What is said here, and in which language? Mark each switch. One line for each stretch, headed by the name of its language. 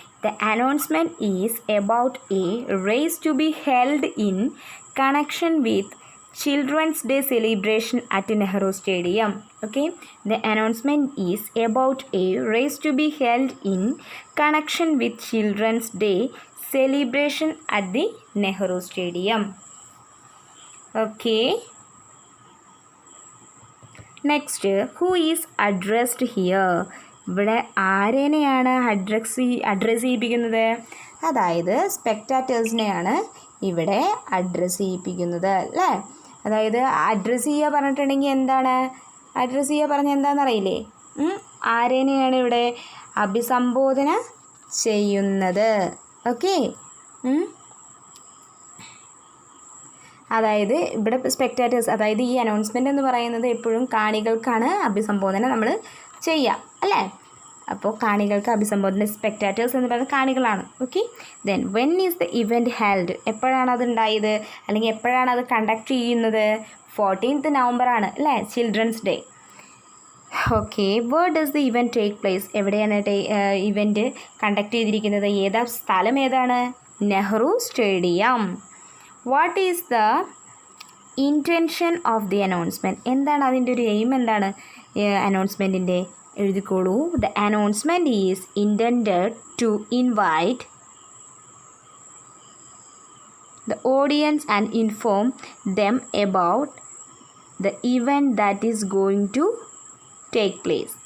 English: The announcement is about a race to be held in connection with Children's Day celebration at Nehru Stadium. Okay, the announcement is about a race to be held in connection with Children's Day celebration at the Nehru Stadium. Okay, next, who is addressed here?
Malayalam: ഇവിടെ ആരെയാണ് address ചെയ്യിപ്പിക്കുന്നത്? അതായത് സ്പെക്ടാറ്റേഴ്സിനെയാണ് ഇവിടെ address ചെയ്യിപ്പിക്കുന്നത്, അല്ലേ? അതായത് address ചെയ്യുക പറഞ്ഞിട്ടുണ്ടെങ്കിൽ എന്താണ് address ചെയ്യുക പറഞ്ഞാൽ എന്താണെന്നറിയില്ലേ? ആരെയാണ് ഇവിടെ അഭിസംബോധന ചെയ്യുന്നത്? ഓക്കെ, അതായത് ഇവിടെ സ്പെക്ടാറ്റേഴ്സ്, അതായത് ഈ അനൗൺസ്മെൻ്റ് എന്ന് പറയുന്നത് എപ്പോഴും കാണികൾക്കാണ് അഭിസംബോധന നമ്മൾ ചെയ്യുക, അല്ലേ? അപ്പോൾ കാണികൾക്ക് അഭിസംബോധന, സ്പെക്ടാറ്റേഴ്സ് എന്ന് പറയുന്നത് കാണികളാണ്. Okay,
English: Then when is the event held?
Malayalam: എപ്പോഴാണ് അത് ഉണ്ടായത്, അല്ലെങ്കിൽ എപ്പോഴാണ് അത് കണ്ടക്ട് ചെയ്യുന്നത്? 14th November ആണ്, അല്ലേ? Children's day. Okay,
English: Where does the event take place?
Malayalam: എവിടെയാണ് ഇവൻറ്റ് കണ്ടക്ട് ചെയ്തിരിക്കുന്നത്? സ്ഥലം ഏതാണ്?
English: Nehru Stadium. What is the intention of the announcement?
Malayalam: എന്താണ് അതിൻ്റെ ഒരു എയിം? എന്താണ് അനൗൺസ്മെൻറ്റിൻ്റെ? എഴുതിക്കോളൂ.
English: The announcement is intended to invite the audience and inform them about the event that is going to take place.